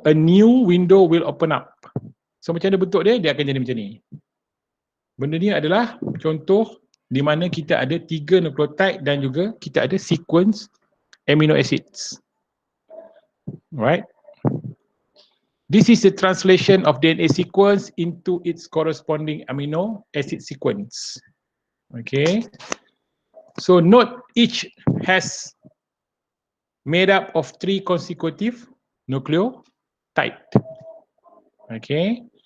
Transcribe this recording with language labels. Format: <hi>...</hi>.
<en>A new window will open up.</en> <ms>So macam mana bentuk dia? Dia akan jadi macam ni. Benda ni adalah contoh di mana kita ada 3 nucleotide dan juga kita ada sequence amino acids.</ms> <en>Right? This is the translation of DNA sequence into its corresponding amino acid sequence. Okay. So note each has made up of 3 consecutive nucleotide. Okay.</en>